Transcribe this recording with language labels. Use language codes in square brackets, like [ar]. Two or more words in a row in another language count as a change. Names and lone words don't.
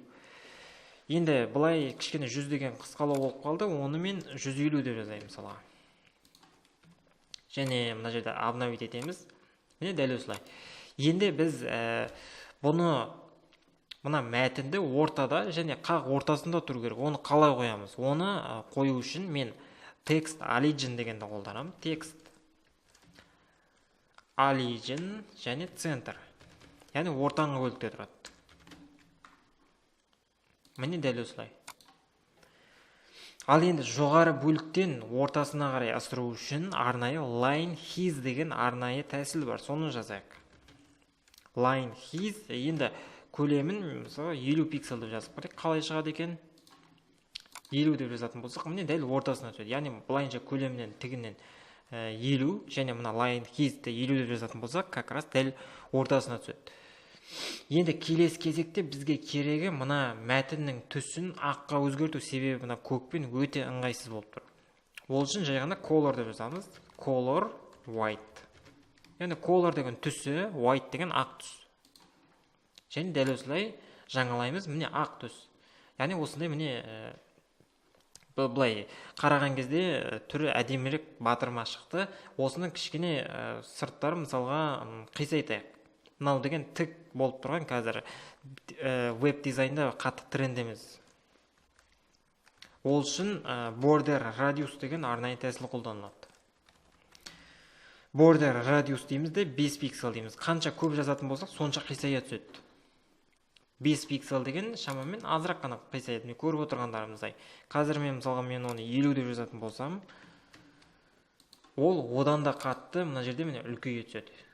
[kk] Енді былай кішкене 100 деген қысқалау болып қалды, оны мен 150 деп жазайын мысалға. Және мына жерде обновить етеміз. Міне дәл осылай. Енді біз мына мәтінді ортада және қақ ортасында тұру керек. Оны қалай қоямыз? Оны қою үшін мен [en] text origin [kk] дегенді қолданамын. [en] Text origin және center. [kk] Яғни ортаңғы бөлікте тұрады. Міне дәл осылай. Ал енді жоғары бөліктен ортасына қарай ысыру үшін арнайы [en] line his [kk] деген арнайы тәсіл бар. Соны жазайық. [en] Line his [kk] енді көлемін мысалы 50 пиксель деп жазып көрейік. Қалай шығады екен? 50 деп жазатын болсақ, міне дәл ортасына түседі. Яғни былайынша көлемнен тігінен 50 және мына [en] line his-ті [kk] 50 деп жазатын болсақ, [ru] как раз [kk] дәл ортасына түседі. Енді келесі кезекте бізге керегі мына мәтіннің түсін аққа өзгерту, себебі мына көкпен өте ыңғайсыз болып тұр. Ол үшін жай ғана color деп жазамыз. [en] Color white. [kk] Яғни color деген түсі, white деген ақ түс. Және дәл осылай жаңалаймыз, міне ақ түс. Яғни осындай міне былай қараған кезде түрі әдемірек батырма шықты. Осының кішкене сырттары мысалға қисайтайық. Мынау деген тік болып тұрған қазір веб дизайнда қатты тренд емес. Ол үшін [en] border radius [kk] деген арнайы тәсіл қолданылады. [en] Border radius [kk] дейміз де 5 пиксель дейміз. Қанша көп жазатын болсақ, сонша қисая түседі. 5 пиксель деген шамамен азырақ қана қисаяды. Мен көріп отырғандарымыздай. Қазір мен мысалға оны 50 деп жазатын болсам, ол одан да қатты мына жерде міне үлкейе түседі.